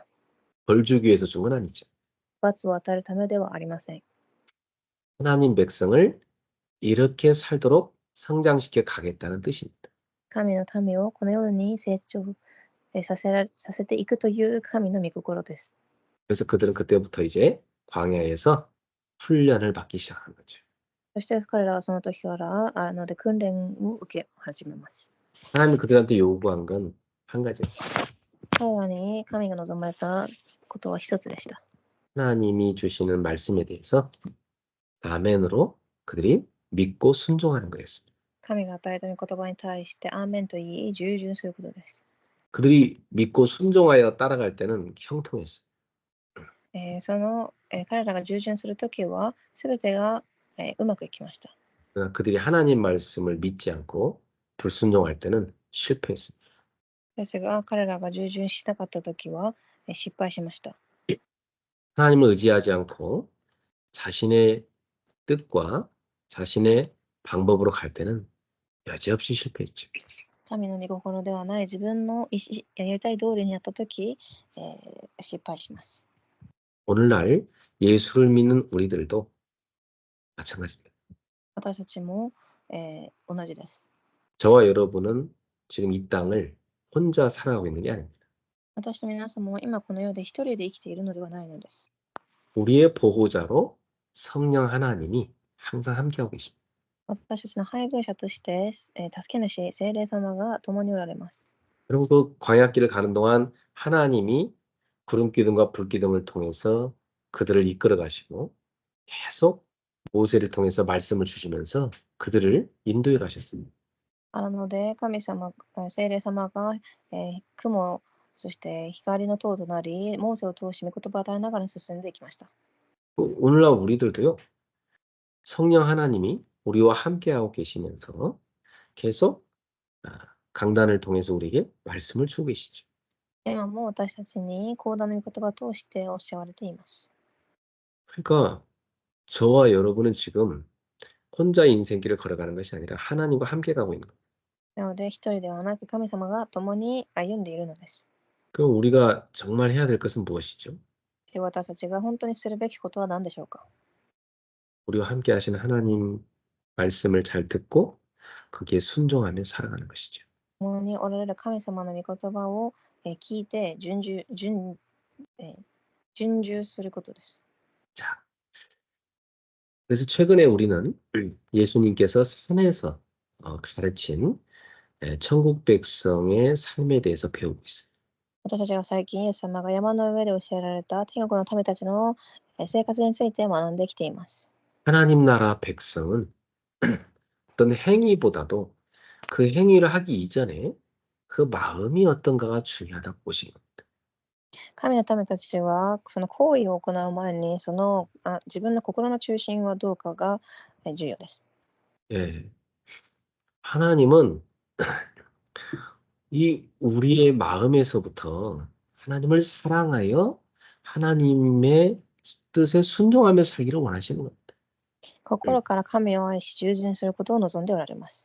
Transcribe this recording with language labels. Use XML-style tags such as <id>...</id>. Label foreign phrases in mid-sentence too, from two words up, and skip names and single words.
<ko>벌 주기 위해서 준 건 아니죠.</ko> <ja>罰を与えるためではありません。</ja> <ko>하나님 백성을 이렇게 살도록 성장시켜 가겠다는 뜻입니다.</ko> <ja>神の民をこのように成長させていくという神の御心です。</ja> <ko>그래서 그들은 그때부터 이제 광야에서 훈련을 받기 시작한 거죠.</ko> <ja>そして彼らはその時からで訓練を受け始めます。</ja> <ko>하나님이 그들한테 요구한 건 한 가지였어요.</ko> <ja>彼らに神が望まれたことは一つでした。</ja> <ko>하나님이 주시는 말씀에 대해서 아멘으로 그들이 믿고 순종하는 거였습니다.</ko> <ja>神が与えた御言葉に対してアーメンと言い従順することです。</ja> <ko>그들이 믿고 순종하여 따라갈 때는 형통했어요.</ko> <ja>彼らが従順するときはすべてが、うまくいきました。</ja> <ko>그러나 그들이 하나님 말씀을 믿지 않고 불순종할 때는 실패했습니다.</ko> <ja>ですが彼らが従順しなかったときは失敗しました。</ja> <ko>하나님을 의지하지 않고 자신의 뜻과 자신의 방법으로 갈 때는 여지없이 실패했죠.</ko> <ja>神の御心ではない自分のやりたい通りにやったとき、失敗します。</ja> <ko>오늘날 예수를 믿는 우리들도 마찬가지입니다.</ko> <ja>私たちも、同じです。</ja> <ko>저와 여러분은 지금 이 땅을 혼자 살아가고 있는 게 아닙니다.</ko> <ja>私と皆様は今この世で一人で生きているのではないのです。</ja> <ko>우리의 보호자로 성령 하나님이 항상 함께하고 계십니다.</ko> <ja>私たちの配偶者として、助け主聖霊様が共におられます。</ja> <ko>그리고 그 광야길을 가는 동안 하나님이 구름 기둥과 불 기둥을 통해서 그들을 이끌어 가시고 계속 모세를 통해서 말씀을 주시면서 그들을 인도해 가셨습니다.</ko> <ja>なので、神様、聖霊様が、雲、そして光の塔となり、モーセを通し、御言葉を与えながら進んでいきました。</ja> <ko>오늘날 우리들도요. 성령 하나님이 우리와 함께하고 계시면서 계속 강단을 통해서 우리에게 말씀을 주고 계시죠.</ko> <ja>今も私たちに講談の御言葉を通しておっしゃわれています。</ja> <ko>그러니까 저와 여러분은 지금 혼자 인생길을 걸어가는 것이 아니라 하나님과 함께 가고 있는 거예요.</ko> <ja>なので、一人ではなく神様が共に歩んでいるのです。</ja> <ko>그럼 우리가 정말 해야 될 것은 무엇이죠?</ko> <ja>で、私たちが本当にするべきことは何でしょうか。</ja> <ko>우리와 함께 하시는 하나님 말씀을 잘 듣고 거기에 순종하며 살아가는 것이죠.</ko> <ja>共におられる神様の御言葉を聞いて順従することです。</ja> <ko>자, 그래서 최근에 우리는 예수님께서 산에서 가르친 천국 백성의 삶에 대해서 배우고 있어요.</ko> <ja>私たちが最近、イエス様が山の上で教えられた天国の民たちの生活について学んできています。</ja> <ko>하나님 나라 백성은 어떤 행위보다도 그 행위를 하기 이전에 그 마음이 어떤가가 중요하다고 보시는 거예요.</ko> <ja>神の民たちは、その行為を行う前に、自分の心の中心はどうかが重要です。</ja> <ko>예. 하나님은 이 우리의 마음에서부터 하나님을 사랑하여 하나님의 뜻에 순종하며 살기를 원하시는 겁니다.</ko> <ja>心から神を愛し、従順することを望んでおられます。</ja>